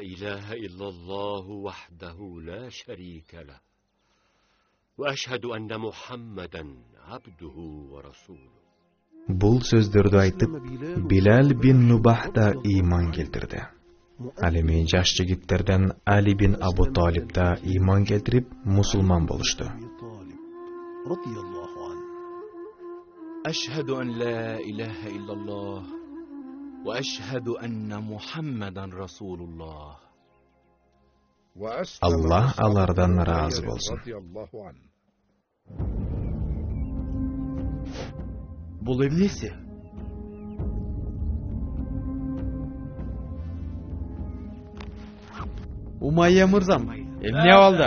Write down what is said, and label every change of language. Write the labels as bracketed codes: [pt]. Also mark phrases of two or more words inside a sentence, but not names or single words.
[ar] إله إلا الله وحده لا شريك له وأشهد أن محمدا عبده ورسوله. [ky] Бул сөздөрдү айтып, Билал бин Нубах да ыйман келтирди. Ал эми жаш жигиттерден Али бин Абу Талиб да ыйман келтирип, мусулман болушту. [ar] أشهد أن لا إله إلا الله وأشهد أن محمدا رسول الله. [ky] Аллах алардан разы болсун. Бул эмнеси? Умайя мырзам, Эмне болду?